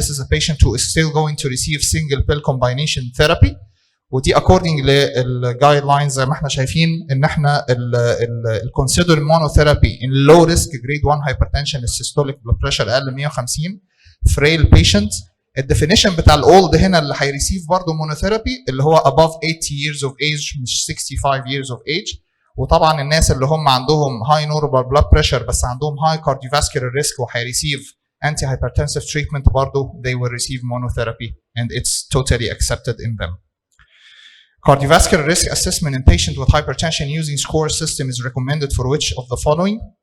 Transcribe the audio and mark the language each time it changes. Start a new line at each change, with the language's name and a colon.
English: This is a patient who is still going to receive single pill combination therapy.
Arabic: ودي
English: according
Arabic: للجايدلاينز زي ما احنا شايفين ان احنا ال
English: consider monotherapy in low risk grade 1 hypertension systolic blood pressure
Arabic: اقل من
English: 150 frail patient.
Arabic: الديفينيشن بتاع الاولد هنا اللي هيريسيف برضه monotherapy اللي هو
English: above 80 years of age
Arabic: مش
English: 65 years of age.
Arabic: وطبعا الناس اللي هم عندهم
English: high normal blood pressure
Arabic: بس عندهم
English: high cardiovascular risk
Arabic: وهيريسيف
English: anti hypertensive treatment
Arabic: برضه
English: they will receive monotherapy and it's totally accepted in them. Cardiovascular risk assessment in patients with hypertension using score system is recommended for which of the following?